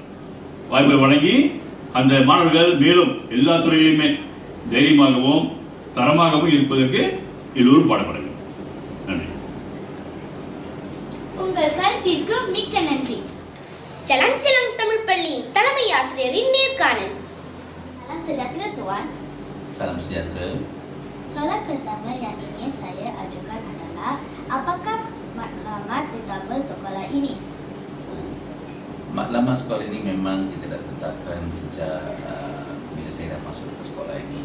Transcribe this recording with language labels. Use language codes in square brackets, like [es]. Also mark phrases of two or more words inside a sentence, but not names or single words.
[ta] வாய்ப்புகளை வழங்கி அந்த மாணவர்கள் மேலும் எல்லா துறையிலுமே தைரியமாகவும் தரமாகவும் இருப்பதற்கு எல்லோரும் பாடுபட வேண்டும். நன்றி. உங்கள் கருத்திற்கு மிக்க நன்றி. Jalan-Selang தமிழ் பள்ளியின் தலைமை ஆசிரியரின் நேர்காணல். [ms] Salam sejahtera Tuan. Salam sejahtera. Soalan pertama yang ingin saya ajukan adalah apakah matlamat utama sekolah ini? Matlamat sekolah ini memang kita dah tetapkan sejak bila saya dah masuk ke sekolah ini.